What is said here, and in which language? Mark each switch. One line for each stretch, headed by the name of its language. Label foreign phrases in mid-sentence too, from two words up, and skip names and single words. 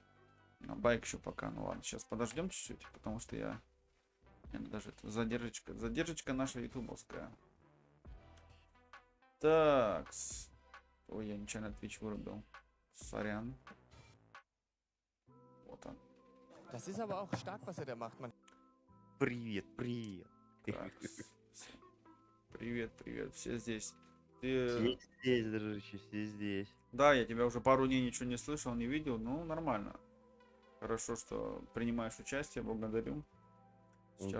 Russian: Байк еще пока, ну ладно, сейчас подождем чуть-чуть, потому что я даже это задержечка наша ютубовская. Так, ой, я нечаянно Twitch вырубил. Сорян. Вот он.
German: Das ist aber auch stark, was er da macht. Man
Russian: Привет, привет. Так, привет, привет, все здесь. Все Ты... здесь, дружище, все здесь. Да, я тебя уже пару дней ничего не слышал, не видел, ну нормально. Хорошо, что принимаешь участие, благодарю. Сейчас,